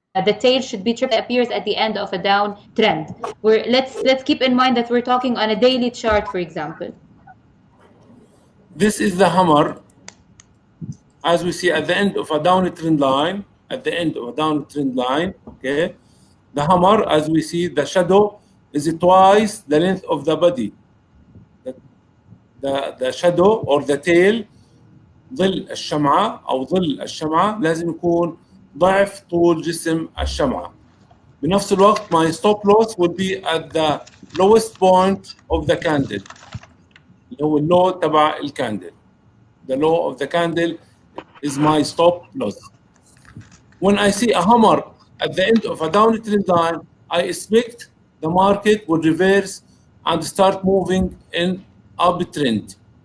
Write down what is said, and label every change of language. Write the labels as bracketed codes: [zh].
[en] The tail should be triple appears at the end of a down trend. Let's keep in mind that we're talking on a daily chart, for example. This is the hammer, as we see at the end of a down trend line. At the end of a down trend line, okay, the hammer, as we see, the shadow is twice the length of the body. The shadow or the tail, [ar] ظل الشمعة أو ظل الشمعة لازم يكون ضعف طول جسم الشمعة. بنفس الوقت [en] my stop loss will be at the lowest point of the candle [ar] اللي هو اللو تبع الكاندل. [en] The low of the candle is my stop loss. When I see a hammer at the end of a downtrend line, I expect the market will reverse and start moving in uptrend.